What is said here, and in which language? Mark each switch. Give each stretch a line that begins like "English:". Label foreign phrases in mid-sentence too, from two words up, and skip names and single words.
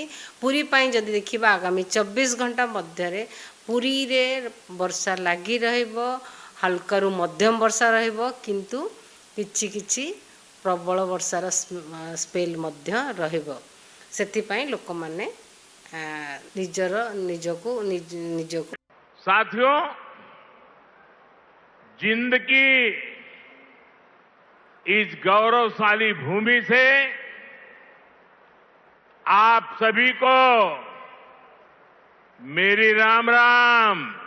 Odia: ପୁରୀ ପାଇଁ ଯଦି ଦେଖିବା ଆଗାମୀ 24 ଘଣ୍ଟା ମଧ୍ୟରେ ପୁରୀରେ ବର୍ଷା ଲାଗି ରହିବ, ହାଲକାରୁ ମଧ୍ୟମ ବର୍ଷା ରହିବ, କିନ୍ତୁ କିଛି କିଛି ପ୍ରବଳ ବର୍ଷାର ସ୍ପେଲ୍ ମଧ୍ୟ ରହିବ। ସେଥିପାଇଁ ଲୋକମାନେ ନିଜକୁ
Hindi: साथियों, जिंदगी इस गौरवशाली भूमि से आप सभी को मेरी राम राम।